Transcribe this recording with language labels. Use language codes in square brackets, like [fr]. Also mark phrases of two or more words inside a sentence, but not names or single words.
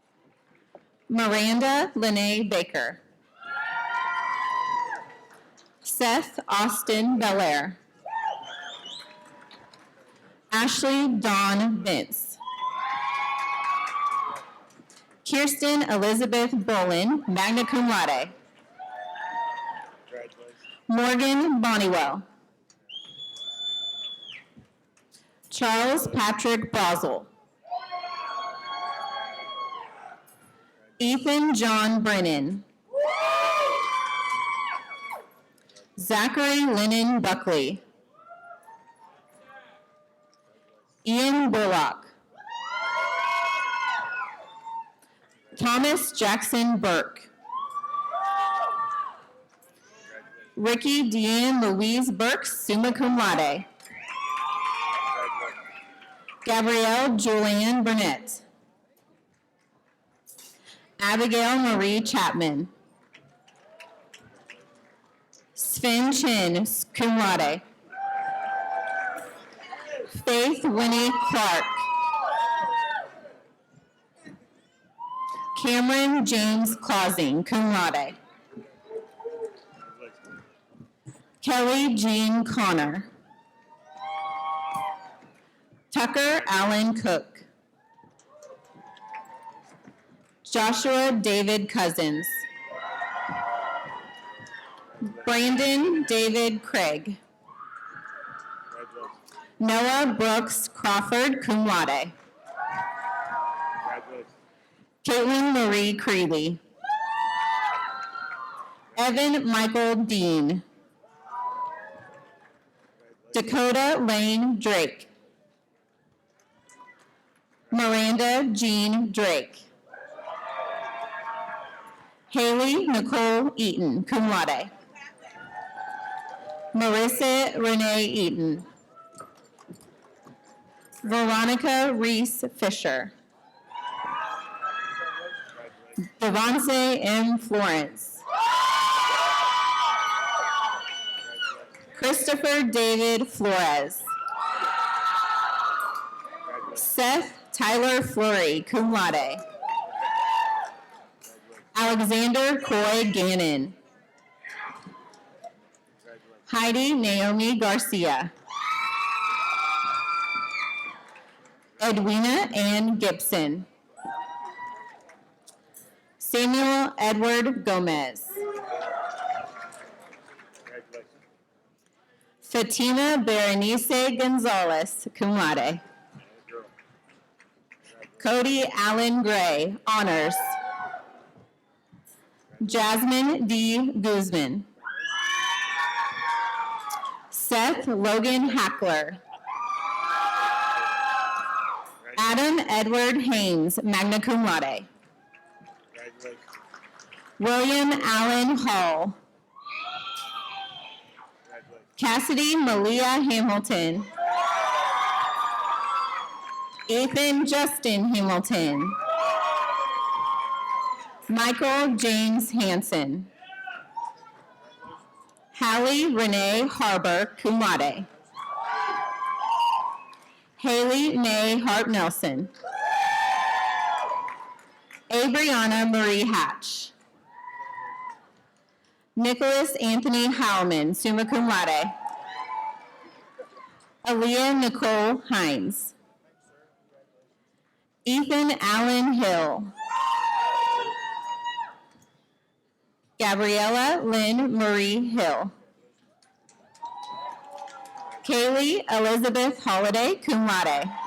[en] Miranda Lene Baker. Seth Austin Belair. Ashley Dawn Vince. Kirsten Elizabeth Bolin, [la] magna cum laude. [en] Morgan Bonniwell. Charles Patrick Brosel. Ethan John Brennan. Zachary Lennon Buckley. Ian Bullock. Thomas Jackson Burke. Ricky Deanne Louise Burke, [la] summa cum laude. [en] Gabrielle Julianne Burnett. Abigail Marie Chapman. Sven Chin, [la] cum laude. [en] Faith Winnie Clark. Cameron James Clausing, [la] cum laude. [en] Kelly Jean Connor. Tucker Allen Cook. Joshua David Cousins. Brandon David Craig. Noah Brooks Crawford, [la] cum laude. [en] Caitlin Marie Creeley. Evan Michael Dean. Dakota Lane Drake. Miranda Jean Drake. Haley Nicole Eaton, [la] cum laude. [en] Marissa Renee Eaton. Veronica Reese Fisher. Devonse M. Florence. Christopher David Flores. Seth Tyler Fleury, [la] cum laude. [en] Alexander Coy Gannon. Heidi Naomi Garcia. Edwina Ann Gibson. Samuel Edward Gomez. Fatima Berenice Gonzalez, [la] cum laude. [en] Cody Allen Gray, honors. Jasmine D. Guzman. Seth Logan Hackler. Adam Edward Haynes, [la] magna cum laude. [en] William Allen Hall. Cassidy Malia Hamilton. Ethan Justin Hamilton. Michael James Hansen. Hallie Renee Harbor, [la] cum laude. [en] Haley May Hart Nelson. Abriana Marie Hatch. Nicholas Anthony Howman, [la] summa cum laude. [en] Aaliyah Nicole Hines. Ethan Allen Hill. Gabriella Lynn Marie Hill. Kaylee Elizabeth Holiday, [la] cum laude.